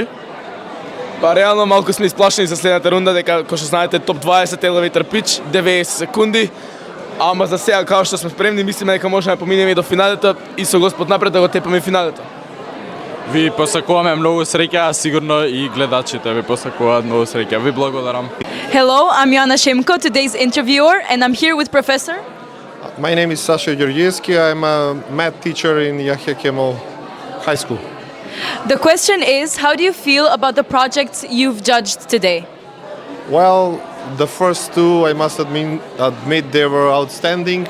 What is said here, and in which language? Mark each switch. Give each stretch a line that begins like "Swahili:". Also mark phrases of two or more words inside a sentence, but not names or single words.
Macedonian: Па реално малку сме исплашени за следната рунда, дека кој што знаете топ 20
English: elevator pitch,
Macedonian: 90 секунди. Ама за сега као што сме спремни, мислиме дека можеме да поминеме и до финалето и со Господ напред да го тепаме финалето. Ви посакуваме многу среќа, а сигурно и гледачите ви посакуваат многу среќа. Ви благодарам.
English: Hello, I'm Joanna Shemko, today's interviewer, and I'm here with Professor. My name is Sasha Georgievski. I'm a math teacher in Yahya Kemal High School. The question is, how do you feel about the projects you've judged today? Well, the first two, I must admit they were outstanding.